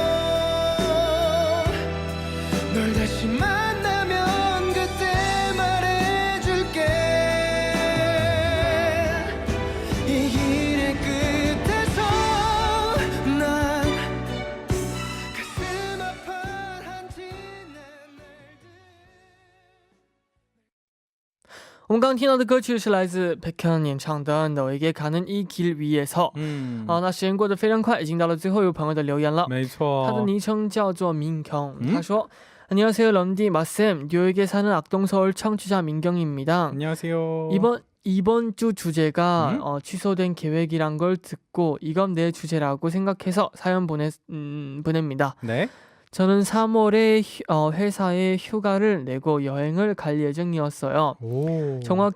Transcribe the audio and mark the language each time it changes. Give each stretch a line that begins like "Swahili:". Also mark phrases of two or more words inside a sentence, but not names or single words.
Korean: 널 다시 만나면 그때 말해줄게. 이 길의 끝에서 난 가슴 아파한 지난 날들.
Chinese: 我们刚刚听到的歌曲是来自 백현 演唱的 너에게 가는 이 길 위에서。那时间过得非常快，已经到了最后一位朋友的留言了。没错。他的昵称叫做민경。他说
Korean: 안녕하세요 런디 마쌤, 뉴욕에 사는 악동서울 청취자 민경입니다. 안녕하세요. 이번 주 주제가 취소된 계획이란 걸 듣고 이건 내 주제라고 생각해서 사연 보냅니다. 네. 저는 3월에 회사에 휴가를 내고 여행을 갈 예정이었어요.